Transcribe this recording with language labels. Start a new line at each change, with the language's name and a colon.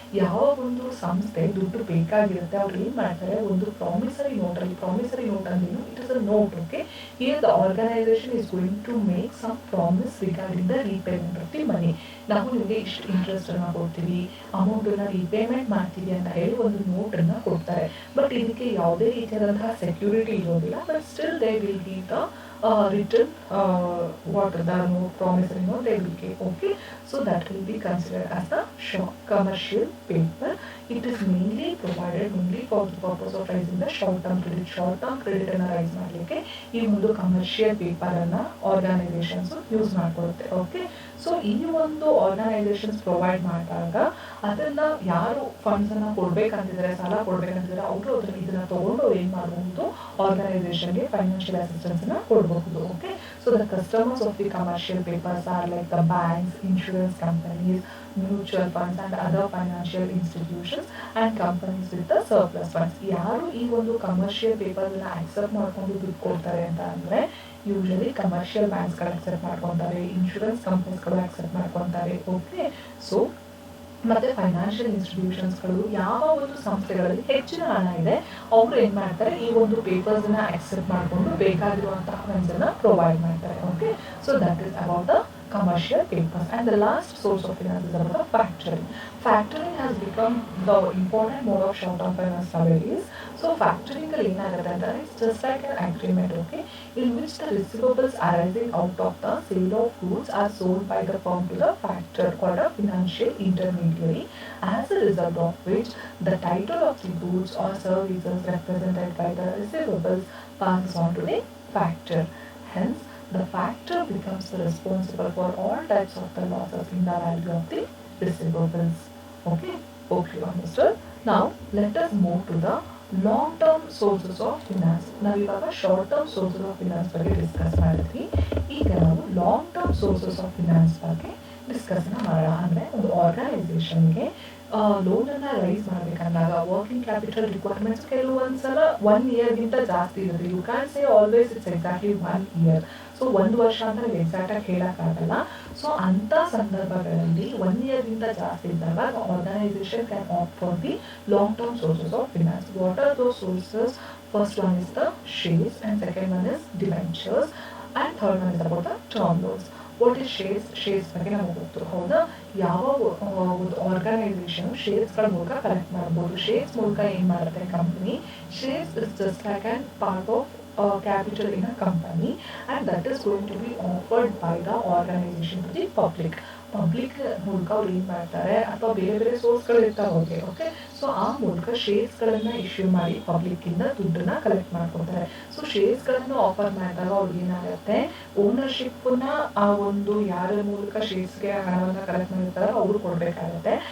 Kannada: ಯಾವ ಒಂದು ಸಂಸ್ಥೆ ದುಡ್ಡು ಬೇಕಾಗಿರುತ್ತೆ ಅವ್ರು ಏನ್ ಮಾಡ್ತಾರೆ, ಒಂದು ಪ್ರಾಮಿಸರಿ ನೋಟ್ ಅಲ್ಲಿ, ಪ್ರಾಮಿಸರಿ ನೋಟ್ ಅಂದ್ರೆ
English: It is a note. Okay, here the organization is going to make some promise regarding the repayment of the money.
Kannada: ನಾವು ನಿಮಗೆ ಇಷ್ಟು ಇಂಟ್ರೆಸ್ಟ್ ಅನ್ನ ಕೊಡ್ತೀವಿ, ಅಮೌಂಟ್ ಅನ್ನ ರೀಪೇಮೆಂಟ್ ಮಾಡ್ತೀವಿ ಅಂತ ಹೇಳಿ ಒಂದು ನೋಟ್ ಅನ್ನ ಕೊಡ್ತಾರೆ. ಬಟ್ ಇದಕ್ಕೆ ಯಾವುದೇ ರೀತಿಯಾದಂತಹ ಸೆಕ್ಯೂರಿಟಿ ಇರೋದಿಲ್ಲ.
English: But still they will give the written what the note promissory note they will give. Okay, so that will be considered as the commercial paper. It is mainly provided mainly for the purpose of raising the short term credit.
Kannada: Short term credit ಅನ್ನ rice ಮಾಡಲಿಕ್ಕೆ ಈ ಒಂದು commercial paper ಅನ್ನ organisations use ಮಾಡ್ಕೊಳುತ್ತೆ. Okay, so ಈ ಒಂದು organisations provide ಮಾಡಿದಾಗ ಅದನ್ನ ಯಾರು ಫಂಡ್ಸ್ ಅನ್ನ ಕೊಡ್ಬೇಕಂತಿದ್ರೆ, ಸಾಲ ಕೊಡ್ಬೇಕಂತಿದ್ರೆ ಅವರು ಇದನ್ನ ತಗೊಂಡು ಏನ್ ಮಾಡಬಹುದು, ಆರ್ಗನೈಸೇಷನ್ಗೆ ಫೈನಾನ್ಷಿಯಲ್ ಅಸಿಸ್ಟೆನ್ಸ್ ನ ಕೊಡಬಹುದು.
English: Okay, so the customers of the commercial papers are like the banks, insurance companies, mutual funds and other financial institutions and companies with the surplus funds.
Kannada: ಯಾರು ಈ ಒಂದು ಕಮರ್ಷಿಯಲ್ ಪೇಪರ್ ನ ಆಕ್ಸೆಪ್ಟ್ ಮಾಡ್ಕೊಂಡು ದುಡ್ಡು ಕೊಡ್ತಾರೆ ಅಂತ ಅಂದ್ರೆ ಯೂಶಲಿ ಕಮರ್ಷಿಯಲ್ ಬ್ಯಾಂಕ್ಸ್ ಗಳು ಆಕ್ಸೆಪ್ಟ್ ಮಾಡ್ಕೊಂತಾರೆ, ಇನ್ಶೂರೆನ್ಸ್ ಕಂಪನೀಸ್ ಗಳು ಆಕ್ಸೆಪ್ಟ್ ಮಾಡ್ಕೊಂತಾರೆ. ಓಕೆ, ಸೊ ಮತ್ತೆ ಫೈನಾನ್ಷಿಯಲ್ ಇನ್ಸ್ಟಿಟ್ಯೂಷನ್ಸ್ಗಳು, ಯಾವ ಒಂದು ಸಂಸ್ಥೆಗಳಲ್ಲಿ ಹೆಚ್ಚಿನ ಹಣ ಇದೆ ಅವರು ಏನ್ ಮಾಡ್ತಾರೆ, ಈ ಒಂದು ಪೇಪರ್ಸ್ ನ ಆಕ್ಸೆಪ್ಟ್ ಮಾಡಿಕೊಂಡು ಬೇಕಾಗಿರುವಂತಹ ಫಂಡ್ಸ್ ಅನ್ನ ಪ್ರೊವೈಡ್ ಮಾಡ್ತಾರೆ.
English: Okay, so that is about the commercial papers. And the last source of finance is about the factoring. Factoring has become the important mode of short-term finance nowadays. So factoring is just like an agreement, okay, in which the receivables arising out of the sale of goods are sold by the firm to the factor called a financial intermediary, as a result of which the title of the goods or services represented by the receivables passes on to the factor. Hence, the factor becomes responsible for all types of the losses in the value of the receivables. Okay, hope you understood. Now let us move to the long-term sources of finance. Now we have a short-term sources of finance
Kannada: ಬಗ್ಗೆ discuss ಮಾಡಿದ್ವಿ. ಈಗ ನಾವು long term sources of finance ಬಗ್ಗೆ ಡಿಸ್ಕಸ್ನ ಮಾಡೋಣ. ಅಂದರೆ ಒಂದು ಆರ್ಗನೈಸೇಷನ್ಗೆ ಲೋನನ್ನು rice ಮಾಡಬೇಕಂದಾಗ working capital requirements ಕೆಲವೊಂದ್ಸಲ 1 ಇಯರ್ಗಿಂತ ಜಾಸ್ತಿ ಇರುತ್ತೆ.
English: You can say always it's exactly 1 year.
Kannada: So 1 ವರ್ಷ ಅಂತ ನೀವು ಎಕ್ಸಾಕ್ಟಾಗಿ ಹೇಳೋಕ್ಕಾಗಲ್ಲ. ಸೊ ಅಂಥ ಸಂದರ್ಭಗಳಲ್ಲಿ 1 ಇಯರ್ಗಿಂತ ಜಾಸ್ತಿ ಇದ್ದಾಗ
English: Organization can opt for the long term sources of finance. What are those sources? First one is the shares and second one is debentures and third one is about the term loans.
Kannada: What is shares ಬಗ್ಗೆ ನಮಗೆ ಗೊತ್ತು, ಹೌದಾ? ಯಾವ ಒಂದು organisation ಶೇರ್ಸ್ಗಳ ಮೂಲಕ collect ಮಾಡ್ಬೋದು. Shares ಮೂಲಕ ಏನು ಮಾಡುತ್ತೆ company?
English: Shares is just like an part of capital in a company, and that is going to be offered by the organization to the public.
Kannada: Public ಮೂಲಕ ಅವ್ರು ಏನು ಮಾಡ್ತಾರೆ, ಅಥವಾ ಬೇರೆ ಬೇರೆ ಸೋರ್ಸ್ಗಳು ಇರ್ತಾವೆ. ಓಕೆ, ಸೊ ಆ ಮೂಲಕ ಶೇರ್ಸ್ಗಳನ್ನು ಇಶ್ಯೂ ಮಾಡಿ ಪಬ್ಲಿಕ್ಕಿಂದ ದುಡ್ಡನ್ನ ಕಲೆಕ್ಟ್ ಮಾಡ್ಕೊತಾರೆ. ಸೊ ಶೇರ್ಸ್ಗಳನ್ನು ಆಫರ್ ಮಾಡಿದಾಗ ಅವ್ರಿಗೆ ಏನಾಗುತ್ತೆ, ಓನರ್ಶಿಪ್ಪನ್ನ ಆ ಒಂದು ಯಾರ ಮೂಲಕ ಶೇರ್ಸ್ಗೆ ಹಣವನ್ನು ಕಲೆಕ್ಟ್ ಮಾಡಿರ್ತಾರೋ ಅವರು ಕೊಡಬೇಕಾಗುತ್ತೆ.